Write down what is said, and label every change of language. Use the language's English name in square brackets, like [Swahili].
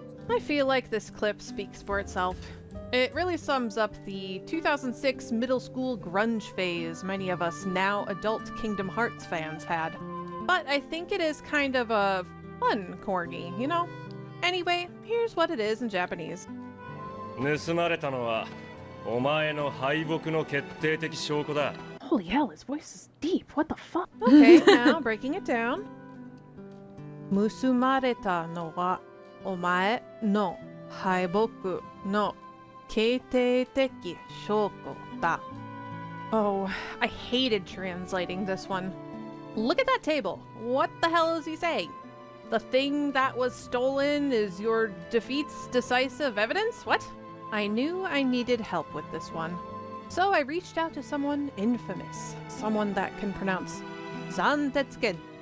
[English] I feel like this clip speaks for itself. It really sums up the 2006 middle school grunge phase many of us now adult Kingdom Hearts fans had. But I think it is kind of a fun corny, you know? Anyway, here's what it is in Japanese. [Japanese] 盗まれたのはお前の敗北の決定的証拠だ。 [English] Holy hell, his voice is deep. What the fuck? Okay, now breaking it down. [Japanese] 盗まれたのはお前の敗北の決定的証拠だ. [English] Oh, I hated translating this one. Look at that table. What the hell is he saying? The thing that was stolen is your defeat's decisive evidence? What? I knew I needed help with this one. So I reached out to someone infamous, someone that can pronounce Zantetsuken.